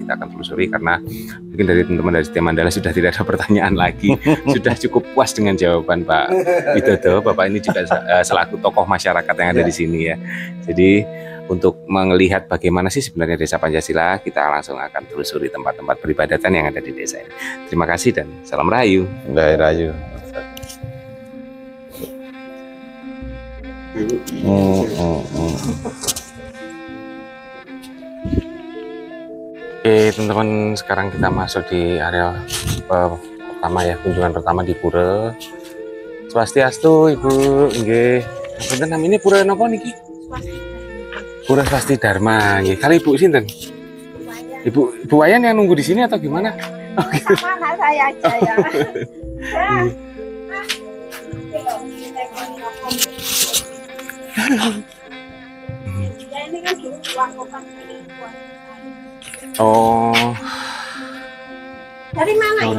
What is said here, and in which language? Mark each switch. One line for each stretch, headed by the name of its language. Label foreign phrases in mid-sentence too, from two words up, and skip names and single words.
Indonesian: Kita akan telusuri karena mungkin dari teman-teman dari Setia Mandala sudah tidak ada pertanyaan lagi. Sudah cukup puas dengan jawaban Pak Widodo. Bapak ini juga selaku tokoh masyarakat yang ada di sini ya. Jadi untuk melihat bagaimana sih sebenarnya Desa Pancasila, kita langsung akan telusuri tempat-tempat peribadatan yang ada di desa ini. Terima kasih dan salam rahayu. Rahayu. Oke teman-teman, sekarang kita masuk di area pertama ya, kunjungan pertama di Pura. Swastiastu Ibu, nggih. Punten namanya Pura
Javanese: napa niki?
Indonesian: Pura Swasti Dharma, nggih. Kali Ibu sinten? Ibu Wayan yang nunggu di sini atau gimana? Oh, gitu. Sama saya aja ya. Ini kan dulu tuan kota. Oh. Dari mana ini?